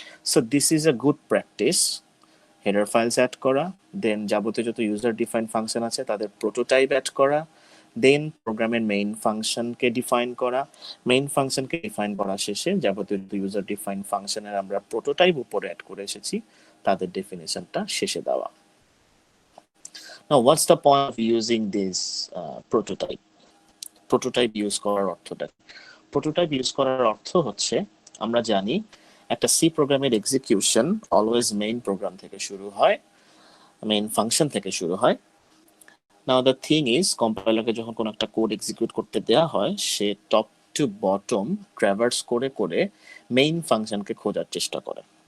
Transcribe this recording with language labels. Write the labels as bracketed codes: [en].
[en] So this is a good practice. [bn] Header files add করা, দেন যাবতীয় যত ইউজার ডিফাইন ফাংশন আছে তাদের প্রোটোটাইপ অ্যাড করা, দেন প্রোগ্রামের মেইন ফাংশনকে ডিফাইন করা, মেইন ফাংশনকে ডিফাইন করা শেষে যাবতীয় ইউজার ডিফাইন ফাংশনের আমরা প্রোটোটাইপ উপরে অ্যাড করে এসেছি তাদের ডেফিনেশনটা শেষে দেওয়া। [en] Now what's the point of using this prototype? [bn] Prototype use করার অর্থটা, প্রোটোটাইপ ইউজ করার অর্থ হচ্ছে আমরা জানি একটা সি প্রোগ্রামের এক্সিকিউশন অলওয়েজ মেইন প্রোগ্রাম থেকে শুরু হয়, মেইন ফাংশন থেকে শুরু হয়। [en] now the thing is [bn] কম্পাইলারকে যখন কোনো একটা কোড এক্সিকিউট করতে দেওয়া হয় সে টপ টু বটম ট্র্যাভার্স করে করে মেইন ফাংশনকে খোঁজার চেষ্টা করে।